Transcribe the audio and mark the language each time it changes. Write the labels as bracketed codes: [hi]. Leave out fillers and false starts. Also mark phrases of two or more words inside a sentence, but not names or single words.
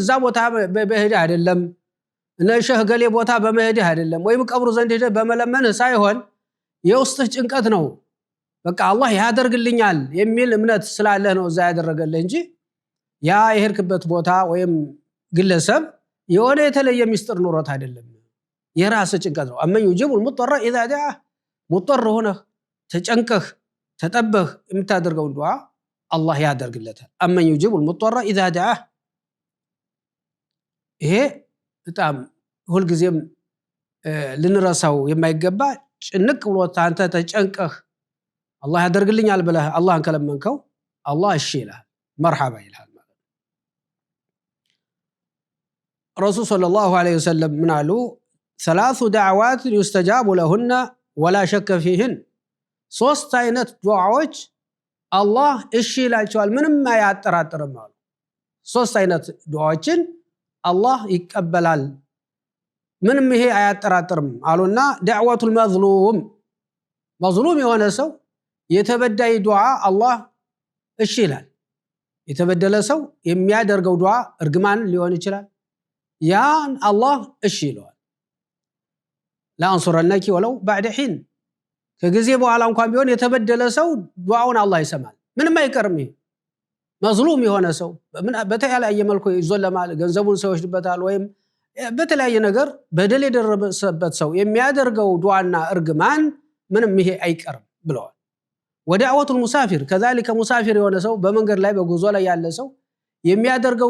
[am] እዛ ቦታ በሄደ አይደለም ለሸህ ገሌ ቦታ በመሄድ አይደለም ወይም ቀብሩ ዘንድ ሄደ በመለመንህ ሳይሆን የውስጥህ ጭንቀት ነው በቃ አላህ ያደርግልኛል የሚል እምነት ስላለ ነው እዛ ያደረገልህ እንጂ ያ የሄድክበት ቦታ ወይም ግለሰብ የሆነ የተለየ ሚስጥር ኑሮት አይደለም የራስ ጭንቀት ነው አመን [ar] يجيب المضطر اذا دعاه [am] ሙጠር ሆነ ተጨንቀህ ተጠበህ የምታደርገው ዱዓ አላህ ያደርግለታል አመን [ar] يجيب المضطر اذا دعاه [am] ይሄ በጣም ሁሉ ጊዜም ልንረሳው የማይገባ ጭንቅ ብሎ አንተ ተጨንቀህ አላህ ያደርግልኛል ብለህ አላህን ከለመንከው አላህ እሺ ይላል መርሐባ ይላል [ar] رسول صلى الله عليه وسلم من قالوا 3 دعوات يستجاب لهن ولا شك فيهن [am] ሶስት አይነት ዱዓዎች አላህ እሺ ይላቸዋል ምንም አያጠራጥርም አሉ ሶስት አይነት ዱዓዎችን አላህ ይቀበላል ምንም ይሄ አያጠራጥርም አሉና ዳዕወቱል መዝሉም የሆነ ሰው የተበዳይ ዱዓ አላህ እሺ ይላል የተበደለ ሰው የሚያደርገው ዱዓ እርግማን ሊሆን ይችላል ያን አላህ እሺ ይለዋል [ar] لننصرنك ولو بعد حين [am] ከጊዜ በኋላ እንኳን ቢሆን የተበደለ ሰው ዱዓውን አላህ ይሰማል ምንም አይቀርም ይሄ መዝሉም የሆነ ሰው በተለያየ መልኩ ይዞለማል ገንዘቡን ሰው ይወስድበታል ወይም በተለያየ ነገር በደል የደረሰበት ሰው የሚያደርገው ዱዓና እርግማን ምንም ይሄ አይቀርም ብለዋል [ar] ودعوة المسافر [am] ከذلك ሙሳፊር የሆነ ሰው በመንገድ ላይ በጉዞ ላይ ያለ ሰው የሚያደርገው